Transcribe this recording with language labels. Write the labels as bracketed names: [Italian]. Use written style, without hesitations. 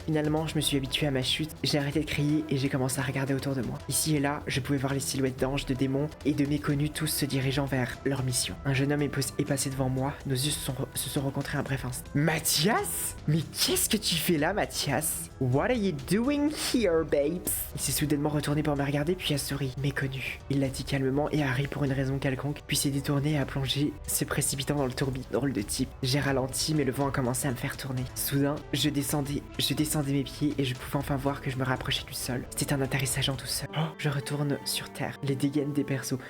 [French] Finalement, je me suis habitué à ma chute, j'ai arrêté de crier et j'ai commencé à regarder autour de moi. Ici et là, je pouvais voir les silhouettes d'anges, de démons et de méconnus, tous se dirigeant vers leur mission. Un jeune homme est passé devant moi, nos yeux se sont rencontrés un bref instant. Mathias? Mais qu'est-ce que tu fais là, Mathias? [English] What are you doing here, babes? [French] Il s'est soudainement retourné pour me regarder puis a souri. Méconnu. Il l'a dit calmement et a ri pour une raison quelconque, puis s'est détourné et a plongé, se précipitant dans le tourbillon. Drôle de type. J'ai ralenti mais le vent a commencé à me faire tourner. Soudain, je descendais mes pieds et je pouvais enfin voir que je me rapprochais du sol. C'était un atterrissage en tout seul. Oh, je retourne sur terre. Les dégaines des persos.